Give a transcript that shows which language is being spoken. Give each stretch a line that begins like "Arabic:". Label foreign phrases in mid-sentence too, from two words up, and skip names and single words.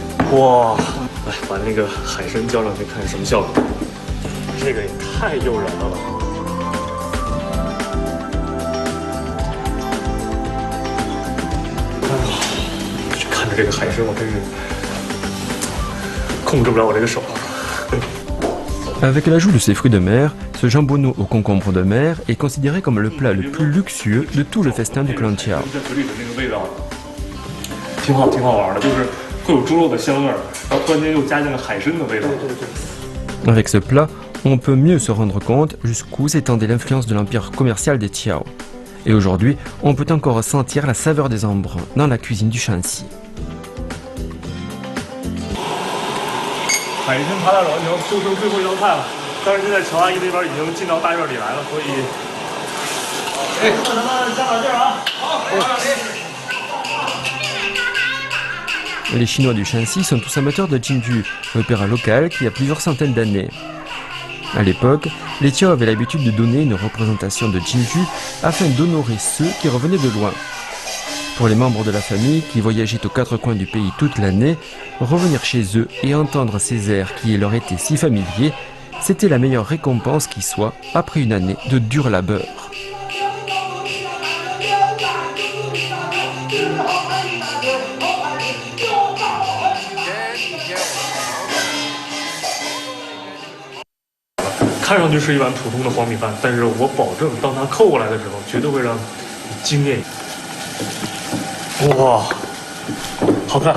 Chinese: 哇，来把那个海参浇上去，看什么效果。这个也太诱人了吧！哎呀，看着这个海参，我真是控制不了我这个手。
French: Avec l'ajout de ces fruits de mer, ce jambonneau au concombre de mer est considéré comme le plat le plus luxueux de tout le festin du clan Tiao.
Chinese: 挺好玩的，就是会有猪肉的香味儿，然后突然间又加进了海参的味道。
French: Avec ce plat, on peut mieux se rendre compte jusqu'où s'étendait l'influence de l'empire commercial des Tiao. Et aujourd'hui, on peut encore sentir la saveur des embruns dans la cuisine du Shanxi.
Chinese: 海参扒大肘子就剩最后一道菜了，但是现在乔阿姨那边已经进到大院里来了，所以，咱们加把劲儿啊！好，
French: Les Chinois du Shanxi sont tous amateurs de Jinju, l'opéra local qui a plusieurs centaines d'années. À l'époque, les Tiao avaient l'habitude de donner une représentation de Jinju afin d'honorer ceux qui revenaient de loin. Pour les membres de la famille qui voyageaient aux quatre coins du pays toute l'année, revenir chez eux et entendre ces airs qui leur étaient si familiers, c'était la meilleure récompense qui soit après une année de dur labeur.
Chinese: 看上去是一碗普通的黄米饭，但是我保证，当它扣过来的时候，绝对会让你惊艳。哇，好看！